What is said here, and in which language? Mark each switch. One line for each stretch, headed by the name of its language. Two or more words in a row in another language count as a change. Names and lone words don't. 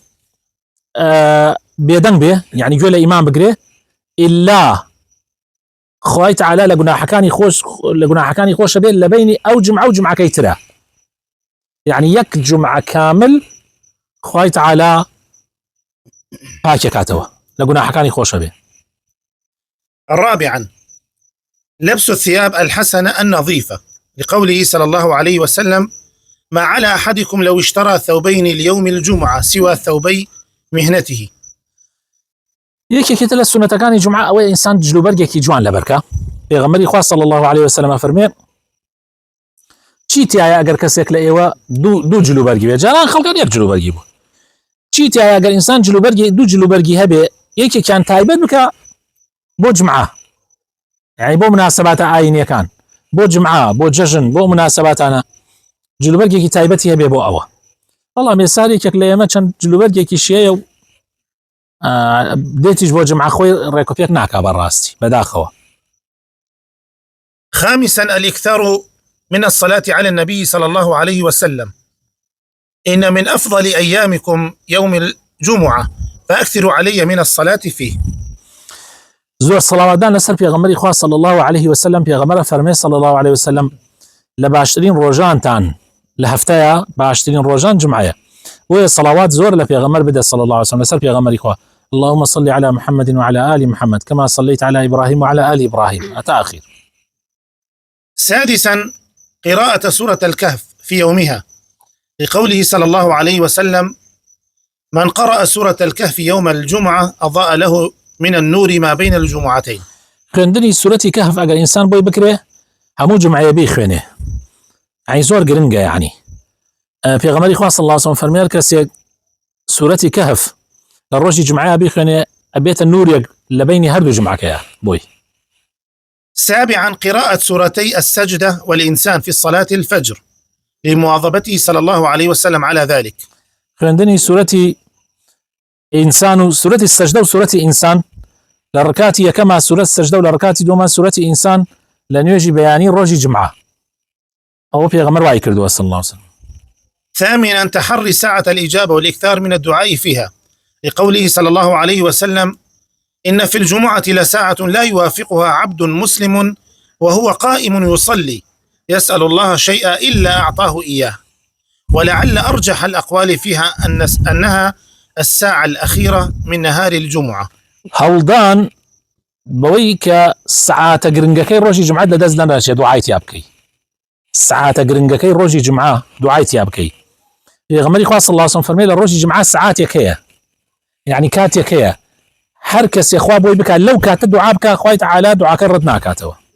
Central Kurdish: بێدەنگ بێ یعنی گوێ لە ئیمان بگرێ ئیلا خوای تعالی لە گوناحەکانی خۆشە بێت لە بینی ئەو جمعە و جمعەکەی ترە یعنی یەک جمعە کامل خوای تعالی پاکێکاتەوە لە گوناحەکانی خۆشە بێ.
Arabic: رابعا لبس الثياب الحسنة النظيفة لقوله صلى الله عليه وسلم ما على أحدكم لو اشترى ثوبين ليوم الجمعة سوى ثوبي مهنته.
Central Kurdish: یەکێکی تر لە سونەتەکانی جمعە ئەوەیە ئینسان جلوبەرگێکی جوان لەبەرکە. پێغەمبەری خوا
Arabic: صلی الله عليه وسلم
Central Kurdish: فەرمێ چی تایە ئەگەر کەسێک لە ئێوە دوو جلوبەرگی بێ جاران خەڵکان یەک جلوبەرگی بوو چی تایە ئەگەر ئینسان دوو جلوبەرگی هەبێ یەکێکیان تایبەت بکە بۆ جمعە یعنی بۆ مناسباتە ئاینیەکان بۆ جمعە بۆ جەژن بۆ مناسباتانە جلوبەرگێکی تایبەتی هەبێ بۆ ئەوە. بەڵام ێسارێکێک لە ئێمە چەند جلوبەرگێکی شێیە و دێتیش بۆ جمعە خۆی ڕێکوپێک ناکا بەڕاستی بەداخەوە.
Arabic: خامسا الإكثار من الصلاة على النبي صلى الله عليه وسلم إن من أفضل أيامكم يوم الجمعة فأكثروا علي من الصلاة فيه.
Central Kurdish: زۆر سەڵاواتدان لەسەر پێغەمبەری خوا
Arabic: صلی الله عليه وسلم
Central Kurdish: پێغەمبەر فەرمێ
Arabic: صلی الله عليه وسلم
Central Kurdish: لە باشترین ڕۆژانتان لە هەفتەیە باشترین ڕۆژان جمعەیە وێ سەڵاوات زۆر لە پێغەمبەر بدە
Arabic: صلی الله عليه وسلم
Central Kurdish: لەسەر پێغەمبەری خوا
Arabic: اللهم صل على محمد وعلى آل محمد كما صليت على إبراهيم وعلى آل إبراهيم أتى أخير. سادسا قراءة سورة الكهف في يومها لقوله صلى الله عليه وسلم من قرأ سورة الكهف يوم الجمعة أضاء له من النور ما بين الجمعتين.
Central Kurdish: خوێندنی سورەتی کەهف ئەگەر ئینسان بۆی بکرێ هەموو جمعەیە بیخوێنێ یعنی زۆر گرنگە یعنی پێغەمبەری خوا
Arabic: صلی الله عليه وسلم
Central Kurdish: فەرمێ کەسێک سورەتی کەهف لە ڕۆژی جمعەیە بیخوێنێ ئەبێتە نورێک لە بینی هەردوو جمعەکەیە بۆی.
Arabic: سابعا قراءة سورتي السجدة والإنسان في الصلاة الفجر لمواظبته صلى الله عليه وسلم على ذلك.
Central Kurdish: خوێندنی سورەتی ئینسان و سورەتی سەجدە و سورەتی ئینسان لە ڕکاتی یەکەما سورەت سەجدە و لە ڕکاتی دووەما سورەتی ئینسان لە نوێژی بەیانی ڕۆژی جمعە ئەوە پێغەمبەر وای کردووە
Arabic: صلی الله عليه وسلم. ثامنا تحري ساعة الإجابة والإكثار من الدعاء فيها لقوله صلى الله عليه وسلم إن في الجمعة لساعة لا يوافقها عبد مسلم وهو قائم يصلي يسأل الله شيئا إلا أعطاه إياه ولعل أرجح الأقوال فيها أنها الساعة الأخيرة من نهار الجمعة.
Central Kurdish: هەوڵدان بەوەی کە سعاتە گرنگەکەی ڕۆژی جمعە لەدەست نەدەچێت دوعای تیا بکەی سعاتە گرنگەکەی ڕۆژی جمعە دوعای تیا بکەی. پێغەمبەری خوا
Arabic: صلی الله عليه وسلم
Central Kurdish: فەرمێ لە ڕۆژی جمعە سعاتێک هەیە یعنی کاتێک هەیە هەر کەسێ خوا بۆی بکات لەو کاتە دوعا بکە خوای تعالی دوعاکە ڕەت ناکاتەوە.